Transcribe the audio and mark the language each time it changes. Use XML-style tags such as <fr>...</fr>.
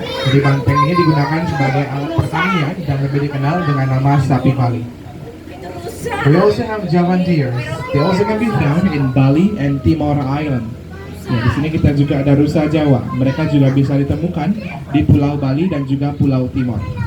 <id>Jadi banteng ini digunakan sebagai alat pertanian dan lebih dikenal dengan nama sapi Bali.</id> <en>We also have Javan deers. They also can be found in Bali and Timor Island.</en> <id>Ya, di sini kita juga ada rusa Jawa. Mereka juga bisa ditemukan di Pulau Bali dan juga Pulau Timor.</id>